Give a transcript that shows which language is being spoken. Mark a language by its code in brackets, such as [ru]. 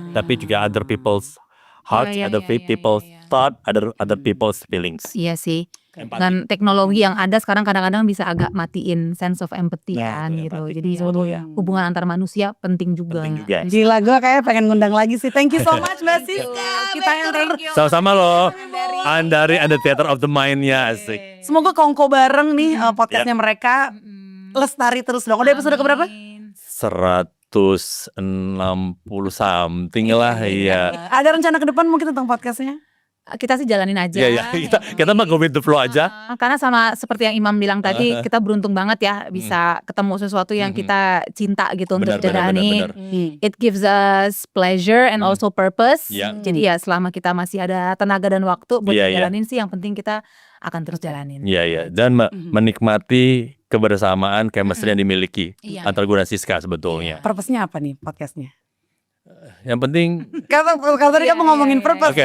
[id] tapi juga [en] other people's heart, other people's thought, other people's feelings. [id] Iya sih. Empati. Dan teknologi yang ada sekarang kadang-kadang bisa agak matiin [en] sense of empathy [id] Nah, kan itu gitu. empati. Jadi hubungan antar manusia penting juga. Penting juga. Gila, gue kayak pengen ngundang lagi sih. [en] Thank you so much [id] Mbak Siska. Kita yang Sama-sama loh. Andari and the Theater of the Mind-nya asik. semoga kongko bareng nih podcastnya mereka lestari terus dong. Udah episode keberapa? 160 something lah, iya. Ada rencana ke depan mungkin tentang podcastnya? Kita sih jalanin aja. Iya, kita mah [en] go with the flow [id] aja. Karena sama seperti yang Imam bilang tadi, kita beruntung banget ya bisa ketemu sesuatu yang kita cinta gitu untuk jalani. [en] It gives us pleasure and also purpose. [id] Iya. Jadi ya selama kita masih ada tenaga dan waktu buat Iya, iya. jalanin sih, yang penting kita akan terus jalanin. Iya. Dan menikmati kebersamaan chemistry yang dimiliki Iya. antara gue dan Siska sebetulnya. Purpose-nya apa nih podcastnya? Yang penting Kalau tadi kamu ngomongin purpose